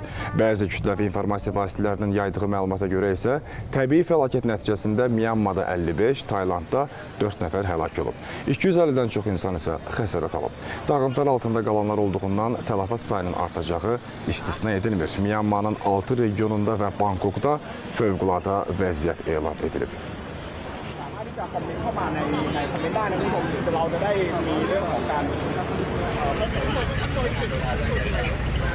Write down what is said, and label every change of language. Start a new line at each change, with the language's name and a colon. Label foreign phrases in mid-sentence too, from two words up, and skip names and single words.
Azerbaijani: Bəzi kütləvi informasiya vasitələrinin yaydığı məlumata görə isə təbii fəlakət nəticəsində Myanmada 55, Taylandda 4 nəfər həlak olub. 250-dən çox insan isə xəsarət alıb. Dağıntılar altında qalanlar olduğundan tələfat sayının artacağı istisna edilmir. Myanmanın 6 regionunda və Bangkokda fövqəladə vəziyyət elan edilib.
Thai: คอมเมนต์เข้ามาในคอมเมนต์ได้นะคุณผู้ชมเราจะได้มีเรื่องของการ